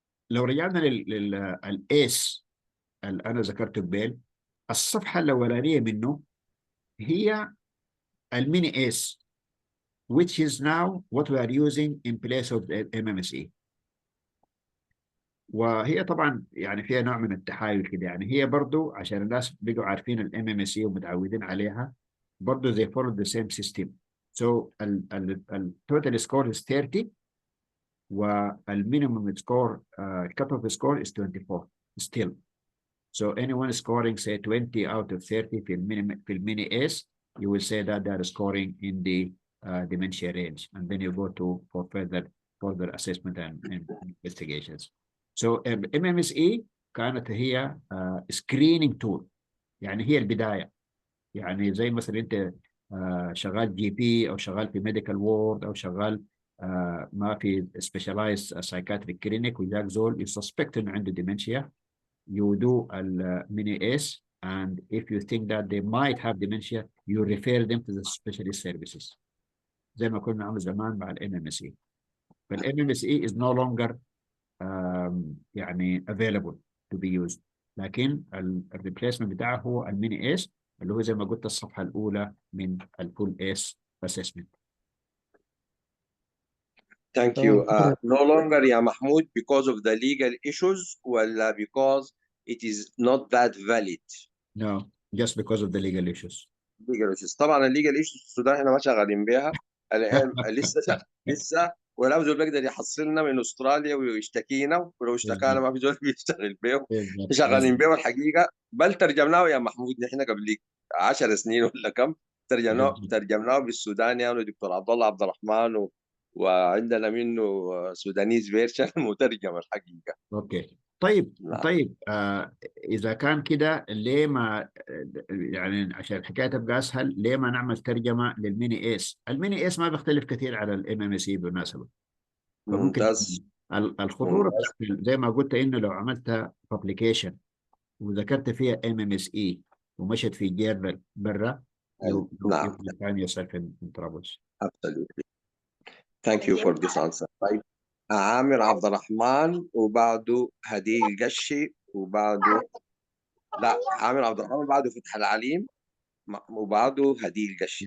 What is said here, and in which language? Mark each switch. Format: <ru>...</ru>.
<ar>لو رجعنا للACE اللي أنا ذكرته قبل، الصفحة الأولانية منه هي الميني ACE</ar> <en>which is now what we are using in place of the MMSE.</en> <ar>وهي طبعا يعني فيها نوع من التحايل كده، يعني هي برضو عشان الناس بيجوا عارفين MMSE ومتعودين عليها برضو</ar> <en>they follow the same system. So total score is 30 والminimum score cutoff score is 24 still. So anyone scoring say 20 out of 30 في الميني ACE, you will say that they are scoring in the dementia range, and then you go for further assessment and investigations.</en> <ar>So MMSE كانت هي screening tool، يعني هي البداية.</ar> <en>يعني زي مثلا انت شغال GP او شغال في medical ward او شغال ما في specialized psychiatric clinic وجاك زول you suspect انه عنده dementia, you do mini ACE, and if you think that they might have dementia you refer them to the specialist services</en> <ar>زي ما كنا نعمل زمان مع</ar> <en>MMSE.</en> <ar>فالMMSE</ar> <en>is no longer</en> <ar>يعني available to be used، لكن الريبليسمنت بتاعه هو الميني ACE اللي هو زي ما قلت الصفحة الأولى من الفول ACE assessment.</ar> <en>Thank you. No longer يا محمود because of the legal issues ولا because it is not that valid. No, just because of the legal issues. legal issues.</en> <ar>طبعا الليجل ايشوز في السودان احنا ما شغالين بها الان لسه ولا زول بيقدر يحصلنا من استراليا ويشتكينا، ولو اشتكانا ما في زول بيشتغل به. شغالين به الحقيقه، بل ترجمناه يا محمود نحن قبل 10 سنين ولا كم ترجمناه بالسوداني انا ودكتور عبد الله عبد الرحمن وعندنا منه سودانيز فيرشن مترجم الحقيقه. اوكي طيب نعم. طيب اذا كان كده ليه ما يعني عشان الحكايه تبقى اسهل ليه ما نعمل ترجمه للميني ايس؟ الميني ايس ما بيختلف كثير على الام ام اس اي بالمناسبه. فممكن ممتاز. الخطوره بتاعت زي ما قلت انه لو عملت بابليكيشن وذكرت فيها ام ام اس اي ومشت في جيرنال برا نعم.</ar> <en>you find yourself in troubles. Absolutely. Thank you for this answer.</en> <ar>طيب عامر عبد الرحمن وبعده هدي القشي وبعده لا عامر عبد الرحمن وبعده فتح العليم وبعده هدي القشي.</ar>